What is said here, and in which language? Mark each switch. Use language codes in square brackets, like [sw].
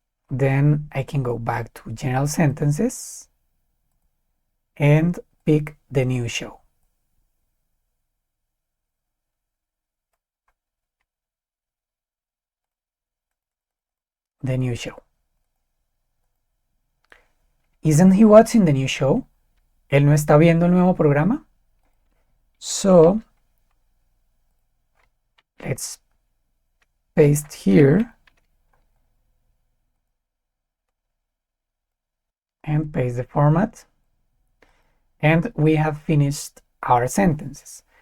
[en] Then I can go back to general sentences and pick the new show. The new show. Isn't he watching the new show? [es] ¿Él no está viendo el nuevo programa? [en] So let's paste here and paste the format, and we have finished our sentences.